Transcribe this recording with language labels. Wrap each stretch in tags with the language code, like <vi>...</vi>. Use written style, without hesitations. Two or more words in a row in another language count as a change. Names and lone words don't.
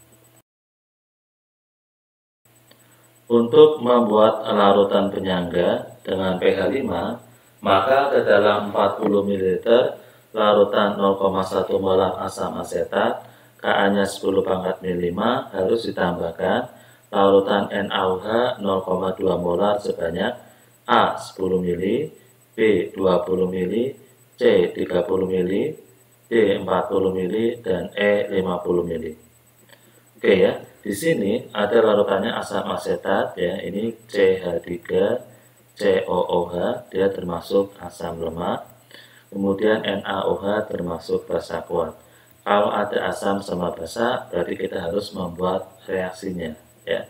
<id>Untuk membuat larutan penyangga dengan pH 5, maka ke dalam 40 ml larutan 0,1 molar asam asetat, Ka-nya 10 pangkat min 5 harus ditambahkan larutan NaOH 0,2 molar sebanyak A 10 ml, B 20 ml, C 30 ml, D 40 ml, dan E 50 ml. Oke ya, di sini ada larutannya asam asetat ya, ini CH3COOH, dia termasuk asam lemak. Kemudian NaOH termasuk basa kuat. Kalau ada asam sama basa, berarti kita harus membuat reaksinya ya.</id>